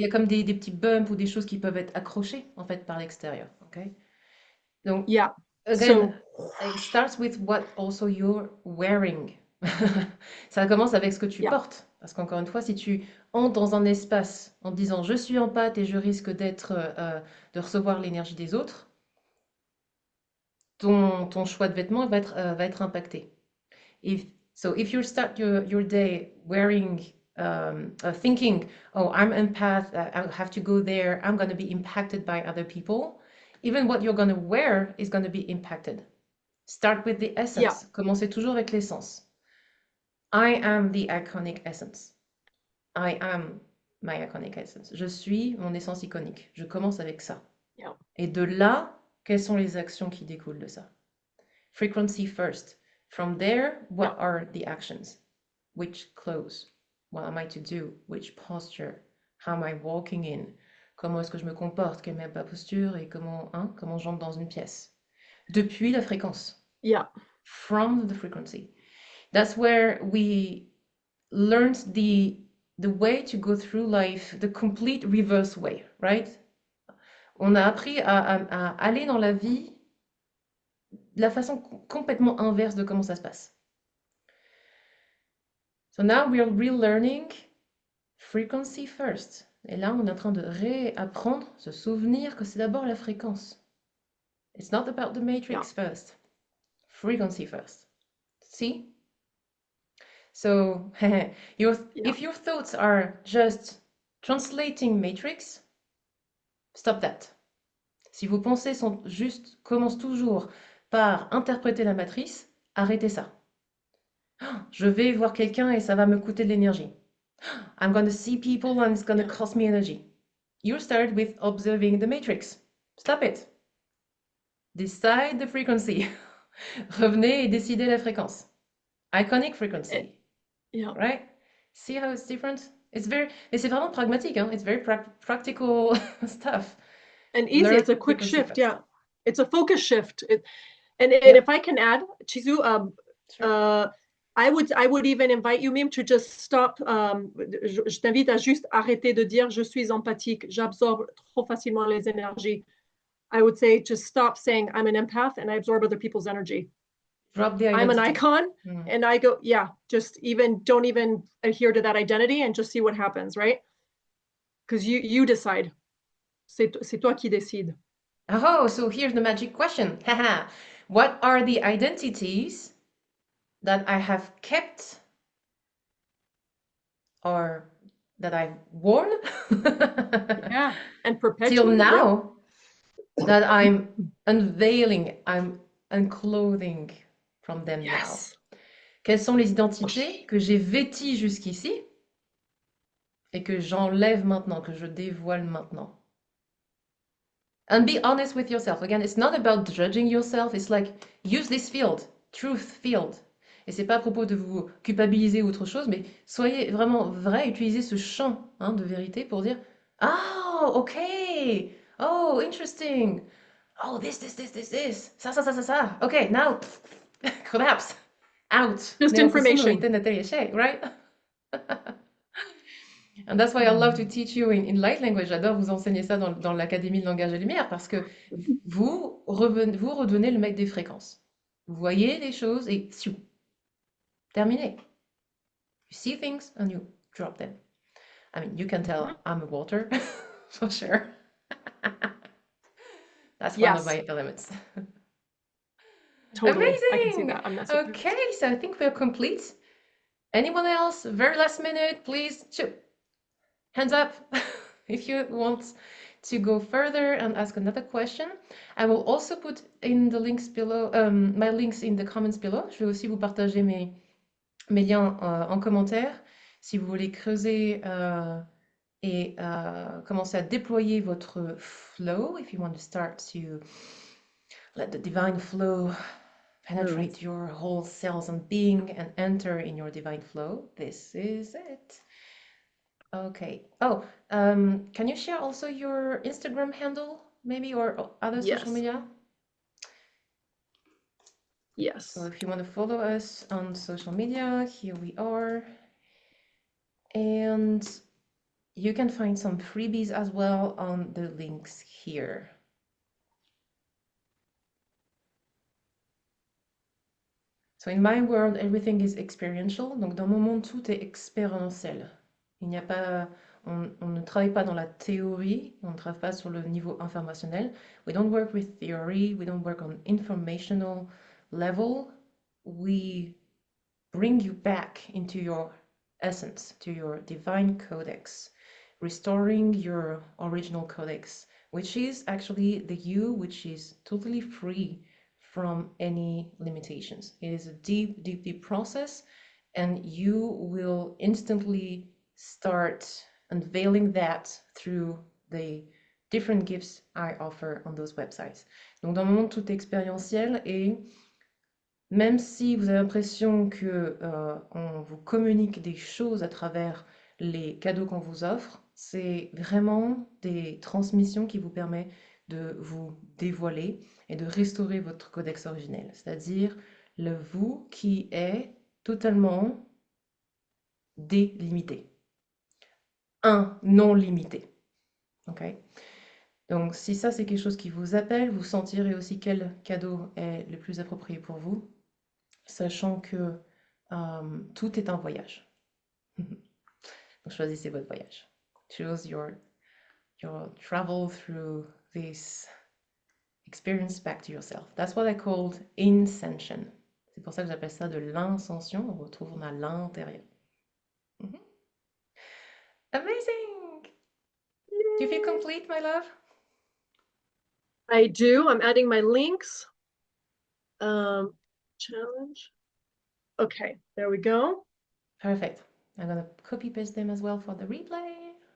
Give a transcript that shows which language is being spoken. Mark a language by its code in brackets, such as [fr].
[fr] y a comme des petits bumps ou des choses qui peuvent être accrochées en fait par l'extérieur. Okay? Donc, [en] Yeah. again, So, it starts with what also you're wearing. [fr] Ça commence avec ce que tu [en] yeah, [fr] portes. Parce qu'encore une fois, si tu entres dans un espace en te disant je suis en pâte et je risque de recevoir l'énergie des autres, ton choix de vêtements va être impacté. [en] If you start your day wearing, thinking, oh, I'm empath, I have to go there, I'm going to be impacted by other people, even what you're going to wear is going to be impacted. Start with the yeah, essence. [fr] Commencez toujours avec l'essence. [en] I am the iconic essence. I am my iconic essence. [fr] Je suis mon essence iconique. Je commence avec ça. [en] yeah, [fr] Et de là, quelles sont les actions qui découlent de ça? [en] Frequency first. From there, yeah, what are the actions? Which clothes? What am I to do? Which posture? How am I walking in? [fr] Comment est-ce que je me comporte? Quelle est ma posture? Et comment j'entre dans une pièce? Depuis la fréquence. [en] yeah, From the frequency. That's where we learned the way to go through life, the complete reverse way, right? [fr] On a appris à aller dans la vie de la façon complètement inverse de comment ça se passe. [en] So now we are relearning frequency first. [fr] Et là, on est en train de réapprendre, se souvenir que c'est d'abord la fréquence. [en] It's not about the yeah, matrix first. Frequency first. See? So, yeah, if your thoughts are just translating matrix, stop that. [fr] Si vos pensées commencent toujours par interpréter la matrice, arrêtez ça. Je vais voir quelqu'un et ça va me coûter de l'énergie. [en] I'm going to see people and it's going to yeah, cost me energy. You start with observing the matrix. Stop it. Decide the frequency. [fr] Revenez et décidez la fréquence. [en] Iconic frequency. yeah. Right? See how it's different? [fr] Mais c'est vraiment pragmatique, hein? [en] It's very practical stuff. And easy. Learn It's a quick frequency shift. first. Yeah. It's a focus shift. And Yeah. if I can add, Chizu, Sure. I would even invite you, Mim, to just stop. [fr] Je t'invite à juste arrêter de dire je suis empathique, j'absorbe trop facilement les énergies. [en] I would say just stop saying I'm an empath and I absorb other people's energy. Drop the I'm an identity. icon and I go, yeah, don't even adhere to that identity and just see what happens, right? Because you decide. [fr] C'est toi qui décides. [en] Oh, so here's the magic question. Haha. What are the identities that I have kept or that I've worn Yeah, and till perpetuate. now that I'm unveiling, I'm unclothing from them now? Yes. [fr] Quelles sont les identités que j'ai vêties jusqu'ici et que j'enlève maintenant, que je dévoile maintenant? [en] And be honest with yourself. Again, it's not about judging yourself. It's like, use this field, truth field. [fr] Et c'est pas à propos de vous culpabiliser ou autre chose, mais soyez vraiment vrai, utilisez ce champ de vérité pour dire, oh, ok, [en] oh, interesting, oh, this, [fr] ça. [en] Ok, now, collapse, out. Just information. Right? And that's why I love to teach you in light language. [fr] J'adore vous enseigner ça dans l'Académie de langage et lumière parce que vous redonnez le mec des fréquences. Vous voyez les choses et terminé. [en] You see things and you drop them. I mean, you can tell I'm a water for sure. That's one of my elements. Totally. Amazing. I can see that. I'm not surprised. Okay, so I think we're complete. Anyone else? Very last minute, please. Hands up if you want to go further and ask another question. I will also put in the links below, my links in the comments below. [fr] Je vais aussi vous partager mes liens en commentaire si vous voulez creuser et commencer à déployer votre flow. [en] If you want to start to let the divine flow penetrate your whole cells and being and enter in your divine flow, this is it. Okay. Oh, can you share also your Instagram handle, maybe, or other social Yes. media? Yes. So if you want to follow us on social media, here we are. And you can find some freebies as well on the links here. So in my world, everything is experiential. [fr] Donc dans mon monde, tout est expérientiel. Il n'y a pas, on ne travaille pas dans la théorie, on ne travaille pas sur le niveau informationnel. [en] We don't work with theory, we don't work on informational level. We bring you back into your essence, to your divine codex, restoring your original codex, which is actually the you, which is totally free from any limitations. It is a deep, deep, deep process, and you will instantly start unveiling that through the different gifts I offer on those websites. [fr] Donc dans mon monde, tout est expérientiel, et même si vous avez l'impression que on vous communique des choses à travers les cadeaux qu'on vous offre, c'est vraiment des transmissions qui vous permettent de vous dévoiler et de restaurer votre codex originel, c'est-à-dire le vous qui est totalement délimité, un non limité. Ok? Donc si ça c'est quelque chose qui vous appelle, vous sentirez aussi quel cadeau est le plus approprié pour vous, sachant que tout est un voyage. Donc choisissez votre voyage. [en] Choose your travel through this experience back to yourself. That's what I called incension. [fr] C'est pour ça que j'appelle ça de l'incension. On retrouve à l'intérieur. [en] Amazing! Do you feel complete, my love? I do. I'm adding my links. Challenge. Okay, there we go. Perfect. I'm gonna copy paste them as well for the replay.